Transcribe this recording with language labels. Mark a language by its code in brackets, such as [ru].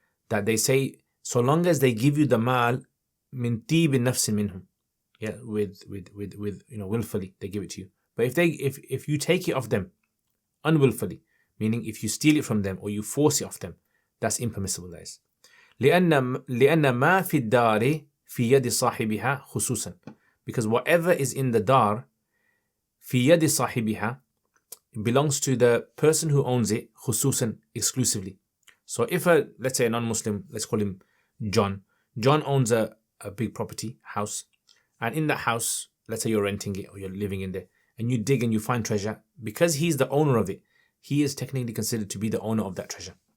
[en] That they say, so long as they give you the [ar] mal min tib nafsin minhum, [en] yeah, with willfully, they give it to you. But if you take it off them unwillfully, meaning if you steal it from them or you force it off them, that's impermissible, that is. [ar] لأن ما في الدار في يد صاحبها خصوصا. [en] Because whatever is in the dar, [ar] في يد صاحبها, [en] belongs to the person who owns it, [ar] خصوصا, [en] exclusively. So if let's say a non-Muslim, let's call him John. John owns a big property, house, and in that house, let's say you're renting it or you're living in there, and you dig and you find treasure, because he's the owner of it, he is technically considered to be the owner of that treasure.